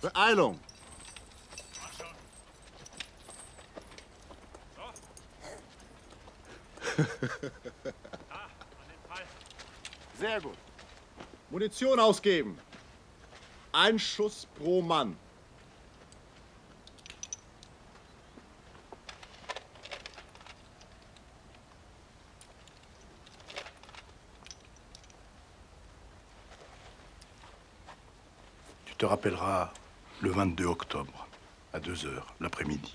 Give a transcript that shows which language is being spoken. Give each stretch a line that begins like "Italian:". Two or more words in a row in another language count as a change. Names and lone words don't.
German: Beeilung. Mach schon! Sehr gut. Munition ausgeben. Ein Schuss pro Mann.
French: Tu te rappelleras le 22 octobre, à 2 heures, l'après-midi.